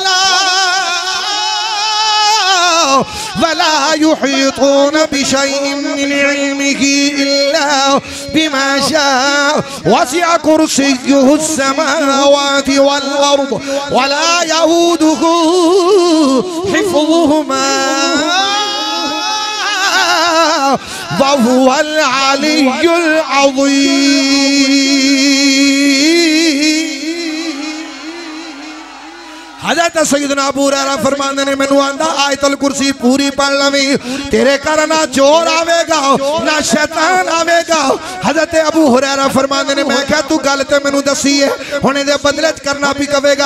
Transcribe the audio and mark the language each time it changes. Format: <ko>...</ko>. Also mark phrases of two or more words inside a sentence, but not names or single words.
<ar>ولا يحيطون بشيء من علمه إلا بما شاء وسع كرسيه السماوات والأرض ولا يؤوده حفظهما وهو العلي العظيم.</ar> <pa>حضرت سیدنا ابو ہریرہ فرماندے نے مینوں آندا آیت الکرسی پوری پڑھ لوی، تیرے گھر نہ چور آویگا نہ شیطان آویگا. حضرت ابو ہریرہ فرماندے نے میں کہا تو گل تے مینوں دسی ہے، ہن ایہدے بدلے چ کرنا بھی کویگا.</pa>